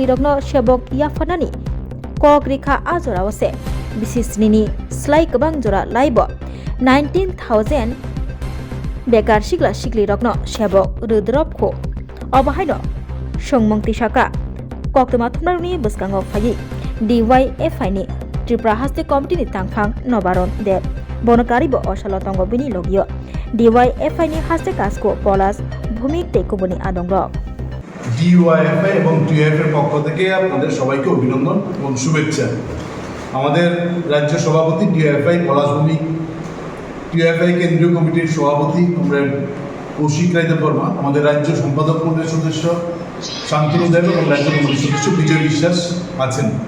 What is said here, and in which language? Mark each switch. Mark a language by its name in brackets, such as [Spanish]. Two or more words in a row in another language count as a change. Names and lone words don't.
[Kok Borok] rokno sebok yafanani kok rikha ajorawase bisisnini slai kebang jora laibo 19,000 bekar sikla sikli rokno sebok rudrop kho obahaino songmongti saka koktama thumrani buskango phayi DYFI ni Tripura haste committee ni tangphang nobaron deb bonokari bo osalo tongo bini logio DYFI ni haste kasko polas ভূমিক টেকুবনি আদংরক [Bangla] DYFI এবং TUF এর পক্ষ থেকে আপনাদের সবাইকে অভিনন্দন এবং শুভেচ্ছা। আমাদের রাজ্য সভাপতি DYFI পলাশ ভূমিক, TUFI কেন্দ্রীয় কমিটির সভাপতি কমরেড কৌশিক রায় দেববর্মা, আমাদের রাজ্য সম্পাদক মণ্ডলীর সদস্য শান্তনু দেব এবং রাজ্য কমিটির সদস্য বিজয় বিশ্বাস আছেন।